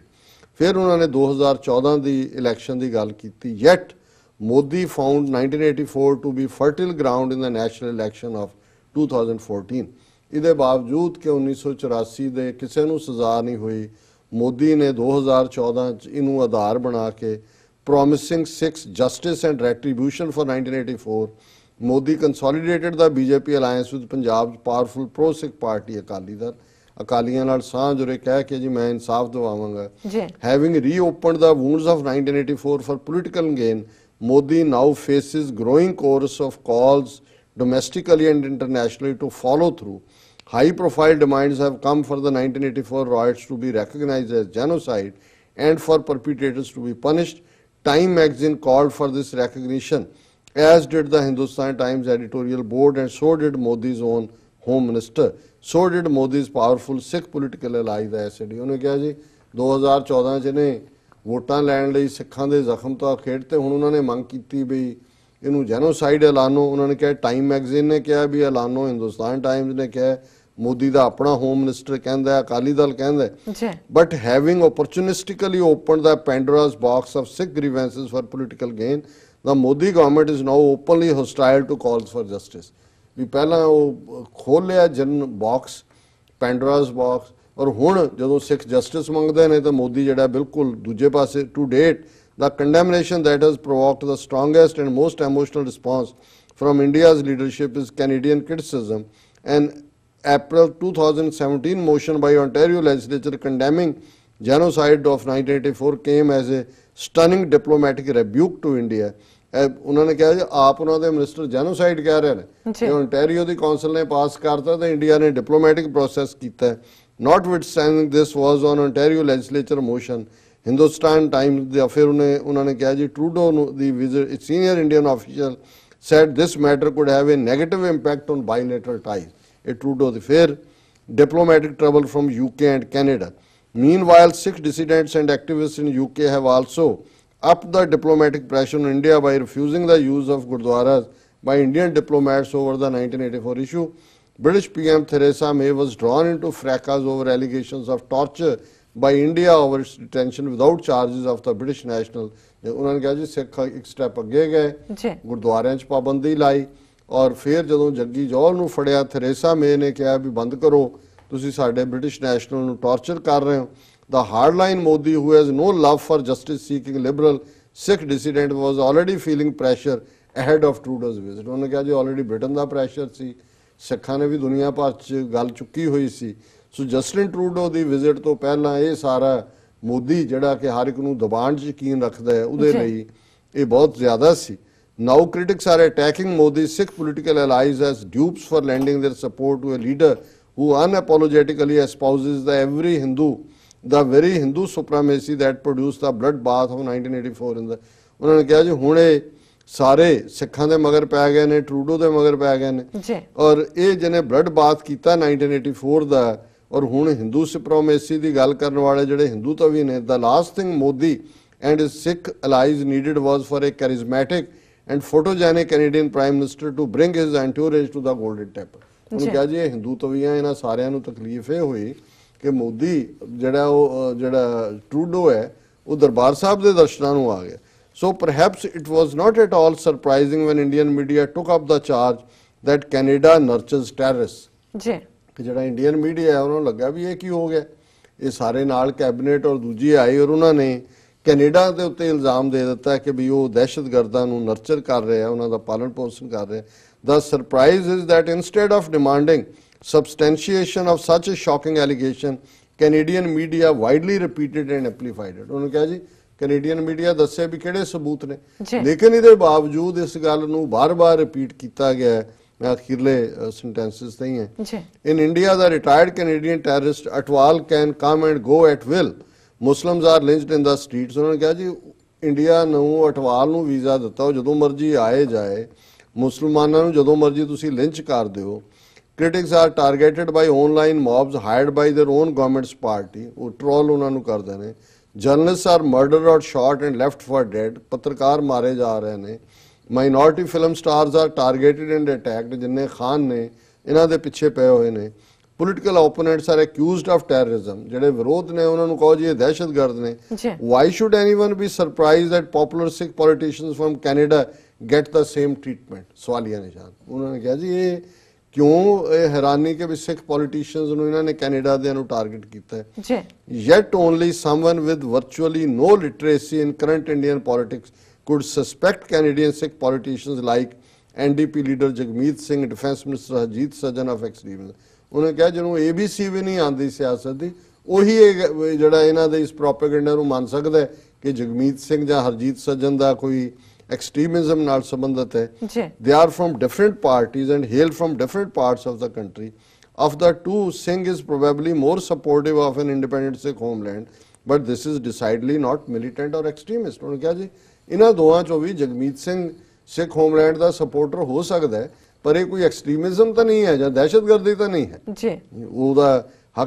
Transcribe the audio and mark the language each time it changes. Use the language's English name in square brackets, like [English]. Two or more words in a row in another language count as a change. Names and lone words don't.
[Punjabi] ਫਿਰ ਉਹਨਾਂ ਨੇ 2014 ਦੀ ਇਲੈਕਸ਼ਨ ਦੀ ਗੱਲ ਕੀਤੀ। [English] yet Modi found 1984 to be fertile ground in the national election of 2014. [Punjabi] ਇਹਦੇ ਬਾਵਜੂਦ ਕਿ 1984 ਦੇ ਕਿਸੇ ਨੂੰ ਸਜ਼ਾ ਨਹੀਂ ਹੋਈ, ਮੋਦੀ ਨੇ 2014 ਚ ਇਹਨੂੰ ਆਧਾਰ ਬਣਾ ਕੇ [English] promising 6 justice and retribution for 1984, Modi consolidated the BJP alliance with Punjab's powerful pro-Sikh party Akali Dal। [Punjabi] ਅਕਾਲੀਆਂ ਨਾਲ ਸਾਂਝ ਉਰੇ ਕਹਿ ਕੇ ਜੀ ਮੈਂ ਇਨਸਾਫ ਦਿਵਾਵਾਂਗਾ। [English] Having reopened the wounds of 1984 for political gain, Modi now faces growing chorus of calls domestically and internationally to follow through. High-profile demands have come for the 1984 riots to be recognized as genocide and for perpetrators to be punished. Time magazine called for this recognition, as did the Hindustan Times editorial board, and so did Modi's own home minister. So did Modi's powerful Sikh political ally, the SAD। [Punjabi] ਉਹਨੇ ਕਿਹਾ ਜੀ 2014 ਚ ਨੇ ਵੋਟਾਂ ਲੈਣ ਲਈ ਸਿੱਖਾਂ ਦੇ ਜ਼ਖਮ ਤੋਂ ਖੇਡ ਤੇ ਹੁਣ ਉਹਨਾਂ ਨੇ ਮੰਗ ਕੀਤੀ ਵੀ ਇਹਨੂੰ ਜੈਨੋਸਾਈਡ ਐਲਾਨੋ। ਉਹਨਾਂ ਨੇ ਕਿਹਾ, ਟਾਈਮ ਮੈਗਜ਼ੀਨ ਨੇ ਕਿਹਾ ਵੀ ਐਲਾਨੋ, ਹਿੰਦੁਸਤਾਨ ਟਾਈਮਜ਼ ਨੇ ਕਿਹਾ, ਮੋਦੀ ਦਾ ਆਪਣਾ ਹੋਮ ਮਿਨਿਸਟਰ ਕਹਿੰਦਾ, ਅਕਾਲੀ ਦਲ ਕਹਿੰਦਾ। [English] but having opportunistically opened the Pandora's box of Sikh grievances for political gain, the Modi government is now openly hostile to calls for justice। [Punjabi] ਵੀ ਪਹਿਲਾਂ ਉਹ ਖੋਲ ਲਿਆ ਜਨ ਬਾਕਸ, ਪੈਂਡੋਰਾਸ ਬਾਕਸ, ਔਰ ਹੁਣ ਜਦੋਂ ਸਿੱਖ ਜਸਟਿਸ ਮੰਗਦੇ ਨੇ ਤਾਂ ਮੋਦੀ ਜਿਹੜਾ ਬਿਲਕੁਲ ਦੂਜੇ ਪਾਸੇ। [English] to date the condemnation that has provoked the strongest and most emotional response from India's leadership is Canadian criticism। An April 2017 motion by Ontario legislature condemning genocide of 1984 came as a stunning diplomatic rebuke to India। [Punjabi] ਉਹਨਾਂ ਨੇ ਕਿਹਾ ਜੀ ਆਪ ਉਹਨਾਂ ਦੇ ਮਿਨਿਸਟਰ ਜੈਨੋਸਾਈਡ ਕਹਿ ਰਹੇ ਨੇ, ਜੇ ਓਨਟਾਰੀਓ ਦੀ ਕੌਂਸਲ ਨੇ ਪਾਸ ਕਰਤਾ ਤਾਂ ਇੰਡੀਆ ਨੇ ਡਿਪਲੋਮੈਟਿਕ ਪ੍ਰੋਸੈਸ ਕੀਤਾ। [English] Notwithstanding this was on Ontario legislature motion, Hindustan Times [Punjabi] ਦੇ ਫਿਰ ਉਹਨਾਂ ਨੇ ਕਿਹਾ ਜੀ ਟਰੂਡੋ ਨੂੰ ਦੀ ਵਿਜ਼ਿਟ, [English] senior Indian official said this matter could have a negative impact on bilateral ties। [Punjabi] ਇਹ ਟਰੂਡੋ ਦੇ ਫਿਰ [English] diplomatic trouble from UK and Canada। Meanwhile, Sikh dissidents and activists in UK have also upped the diplomatic pressure on India by refusing the use of Gurdwaras by Indian diplomats over the 1984 issue। British PM Theresa May was drawn into fracas over allegations of torture by India over its detention without charges of the British national। [Punjabi] ਉਹਨਾਂ ਨੇ ਕਿਹਾ ਜੀ ਸਿੱਖ ਇੱਕ ਸਟੈਪ ਅੱਗੇ ਗਏ, ਗੁਰਦੁਆਰਿਆਂ 'ਚ ਪਾਬੰਦੀ ਲਾਈ, ਔਰ ਫਿਰ ਜਦੋਂ ਜੱਗੀ ਜੌਹਲ ਨੂੰ ਫੜਿਆ ਥੈਰੇਸਾ ਮੇ ਨੇ ਕਿਹਾ ਵੀ ਬੰਦ ਕਰੋ, ਤੁਸੀਂ ਸਾਡੇ ਬ੍ਰਿਟਿਸ਼ ਨੈਸ਼ਨਲ ਨੂੰ ਟਾਰਚਰ ਕਰ ਰਹੇ ਹੋ। [English] The hardline Modi, who has no love for justice-seeking liberal Sikh dissident, was already feeling pressure ahead of Trudeau's visit। [Punjabi] ਉਹਨਾਂ ਨੇ ਕਿਹਾ ਜੀ ਆਲਰੇਡੀ ਬ੍ਰਿਟਨ ਦਾ ਪ੍ਰੈਸ਼ਰ ਸੀ, ਸਿੱਖਾਂ ਨੇ ਵੀ ਦੁਨੀਆ ਭਰ 'ਚ ਗੱਲ ਚੁੱਕੀ ਹੋਈ ਸੀ। ਸੋ ਜਸਟਿਨ ਟਰੂਡੋ ਦੀ ਵਿਜ਼ਿਟ ਤੋਂ ਪਹਿਲਾਂ ਇਹ ਸਾਰਾ ਮੋਦੀ ਜਿਹੜਾ ਕਿ ਹਰ ਇੱਕ ਨੂੰ ਦਬਾਉਣ 'ਚ ਯਕੀਨ ਰੱਖਦਾ ਹੈ, ਉਹਦੇ ਲਈ ਇਹ ਬਹੁਤ ਜ਼ਿਆਦਾ ਸੀ। [English] Now critics are attacking Modi's Sikh political allies as dupes for lending their support to a leader who unapologetically espouses the very Hindu supremacy that produced the bloodbath of 1984 in the। [Punjabi] ਉਹਨਾਂ ਨੇ ਕਿਹਾ ਜੀ ਹੁਣ ਇਹ ਸਾਰੇ ਸਿੱਖਾਂ ਦੇ ਮਗਰ ਪੈ ਗਏ ਨੇ, ਟਰੂਡੋ ਦੇ ਮਗਰ ਪੈ ਗਏ ਨੇ, ਔਰ ਇਹ ਜਿਹਨੇ ਬਲੱਡ ਬਾਥ ਕੀਤਾ 1984 ਦਾ, ਔਰ ਹੁਣ ਹਿੰਦੂ ਸੁਪਰੀਮੇਸੀ ਦੀ ਗੱਲ ਕਰਨ ਵਾਲੇ ਜਿਹੜੇ ਹਿੰਦੂ ਤਵੀ ਨੇ। [English] The last thing Modi and his Sikh allies needed was for a charismatic and photogenic Canadian Prime Minister to bring his entourage to the Golden Temple। [Punjabi] ਉਹਨੂੰ ਕਿਹਾ ਜੀ ਇਹ ਹਿੰਦੂ ਤਵੀਆਂ ਇਹਨਾਂ ਸਾਰਿਆਂ ਨੂੰ ਤਕਲੀਫ ਇਹ ਹੋਈ ਕਿ ਮੋਦੀ ਜਿਹੜਾ ਟਰੂਡੋ ਹੈ ਉਹ ਦਰਬਾਰ ਸਾਹਿਬ ਦੇ ਦਰਸ਼ਨਾਂ ਨੂੰ ਆ ਗਿਆ। [English] So perhaps it was not at all surprising when Indian media took up the charge that Canada nurtures terrorists। [Punjabi] ਕਿ ਜਿਹੜਾ ਇੰਡੀਅਨ ਮੀਡੀਆ ਹੈ ਉਹਨਾਂ ਨੂੰ ਲੱਗਾ ਵੀ ਇਹ ਕੀ ਹੋ ਗਿਆ, ਇਹ ਸਾਰੇ ਨਾਲ ਕੈਬਨਿਟ ਔਰ ਦੂਜੀ ਆਈ ਔਰ ਉਹਨਾਂ ਨੇ ਕੈਨੇਡਾ ਦੇ ਉੱਤੇ ਇਲਜ਼ਾਮ ਦੇ ਦਿੱਤਾ ਕਿ ਵੀ ਉਹ ਦਹਿਸ਼ਤਗਰਦਾਂ ਨੂੰ ਨਰਚਰ ਕਰ ਰਿਹਾ, ਉਹਨਾਂ ਦਾ ਪਾਲਣ ਪੋਸ਼ਣ ਕਰ ਰਿਹਾ। [English] The surprise is that instead of demanding substantiation of such a shocking allegation, Canadian media widely repeated and amplified it। [Punjabi] ਉਹਨੂੰ ਕਿਹਾ ਜੀ ਕੈਨੇਡੀਅਨ ਮੀਡੀਆ ਦੱਸੇ ਵੀ ਕਿਹੜੇ ਸਬੂਤ ਨੇ, ਲੇਕਿਨ ਇਹਦੇ ਬਾਵਜੂਦ ਇਸ ਗੱਲ ਨੂੰ ਬਾਰ-ਬਾਰ ਰਿਪੀਟ ਕੀਤਾ ਗਿਆ। ਮੈਂ ਅਖੀਰਲੇ ਸੈਂਟੈਂਸਸ ਤੇ ਹੀ ਹੈ। [English] In India, the retired Canadian terrorist Atwal can come and go at will। Muslims are lynched in the streets। [Punjabi] ਉਹਨਾਂ ਨੇ ਕਿਹਾ ਜੀ ਇੰਡੀਆ ਨੂੰ ਅਟਵਾਲ ਨੂੰ ਵੀਜ਼ਾ ਦਿੱਤਾ, ਉਹ ਜਦੋਂ ਮਰਜ਼ੀ ਆਏ ਜਾਏ, ਮੁਸਲਮਾਨਾਂ ਨੂੰ ਜਦੋਂ ਮਰਜ਼ੀ ਤੁਸੀਂ ਲਿੰਚ ਕਰ ਦਿਓ। [English] Critics are targeted by online mobs hired by their own government's party। [Punjabi] ਉਹ ਟਰੋਲ ਉਹਨਾਂ ਨੂੰ ਕਰਦੇ ਨੇ। [English] journalists are murdered or shot and left for dead, [Punjabi] ਪੱਤਰਕਾਰ ਮਾਰੇ ਜਾ ਰਹੇ ਨੇ। [English] minority film stars are targeted and attacked, [Punjabi] ਜਿੰਨੇ ਖਾਨ ਨੇ ਇਹਨਾਂ ਦੇ ਪਿੱਛੇ ਪਏ ਹੋਏ ਨੇ। [English] political opponents are accused of terrorism, [Punjabi] ਜਿਹੜੇ ਵਿਰੋਧ ਨੇ ਉਹਨਾਂ ਨੂੰ ਕਹੋ ਜੀ ਇਹ ਦਹਿਸ਼ਤਗਰਦ ਨੇ। [English] why should anyone be surprised that popular Sikh politicians from Canada get the same treatment, [Punjabi] ਸਵਾਲੀਆ ਨਿਸ਼ਾਨ। ਉਹਨਾਂ ਨੇ ਕਿਹਾ ਜੀ ਇਹ ਕਿਉਂ ਇਹ ਹੈਰਾਨੀ ਕਿ ਵੀ ਸਿੱਖ ਪੋਲੀਟੀਸ਼ੀਅਨਸ ਨੂੰ ਇਹਨਾਂ ਨੇ ਕੈਨੇਡਾ ਦੇ ਨੂੰ ਟਾਰਗੇਟ ਕੀਤਾ ਹੈ। [English] yet only someone with virtually no literacy in current Indian politics could suspect Canadian Sikh politicians like NDP leader Jagmeet Singh, Defence Minister Harjit Sajjan of extremism। [Punjabi] ਉਹਨੇ ਕਿਹਾ ਜਿਹਨੂੰ ABC ਵੀ ਨਹੀਂ ਆਉਂਦੀ ਸਿਆਸਤ ਦੀ, ਉਹੀ ਜਿਹੜਾ ਇਹਨਾਂ ਦੇ ਇਸ ਪ੍ਰੋਪੇਗੈਂਡਾ ਨੂੰ ਮੰਨ ਸਕਦਾ ਹੈ ਕਿ ਜਗਮੀਤ ਸਿੰਘ ਜਾਂ ਹਰਜੀਤ ਸੱਜਣ ਦਾ ਕੋਈ ਐਕਸਟ੍ਰੀਮਿਜ਼ਮ ਨਾਲ ਸੰਬੰਧਿਤ ਹੈ। [English] They are from different parties and hail from different parts of the country. Of the two, Singh is probably more supportive of an independent Sikh homeland, but this is decidedly not militant or extremist। [Punjabi] ਉਹਨੇ ਕਿਹਾ ਜੀ ਇਹਨਾਂ ਦੋਵਾਂ ਚੋਂ ਵੀ ਜਗਮੀਤ ਸਿੰਘ ਸਿੱਖ ਹੋਮਲੈਂਡ ਦਾ ਸਪੋਰਟਰ ਹੋ ਸਕਦਾ ਹੈ, ਪਰ ਇਹ ਕੋਈ ਐਕਸਟ੍ਰੀਮਿਜ਼ਮ ਤਾਂ ਨਹੀਂ ਹੈ ਜਾਂ ਦਹਿਸ਼ਤਗਰਦੀ ਤਾਂ ਨਹੀਂ ਹੈ ਜੀ, ਉਹਦਾ ਹੱਕ।